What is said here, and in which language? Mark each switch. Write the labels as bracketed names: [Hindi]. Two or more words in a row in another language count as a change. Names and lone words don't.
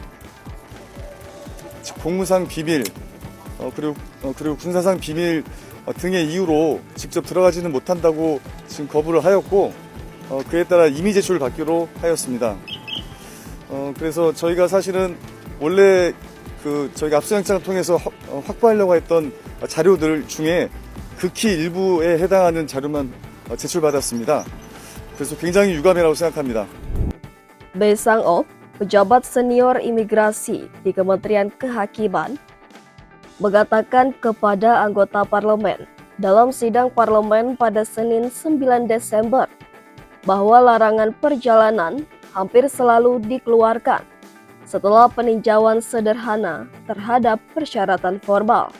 [Korean] 공무상 비밀 그리고 군사상 비밀 등의 이유로 직접 들어가지는 못한다고 지금 거부를 하였고 그에 따라 임의 제출을 받기로 하였습니다. 그래서 저희가 사실은 원래 저희가 압수영장을 통해서 확보하려고 했던 자료들 중에 극히 일부에 해당하는 자료만 제출받았습니다. 그래서 굉장히 유감이라고 생각합니다. [Indonesian] Bae Sang-ok, pejabat senior imigrasi di Kementerian Kehakiman, mengatakan kepada anggota parlemen dalam sidang parlemen pada Senin 9 Desember bahwa larangan perjalanan hampir selalu dikeluarkan setelah peninjauan sederhana terhadap persyaratan formal.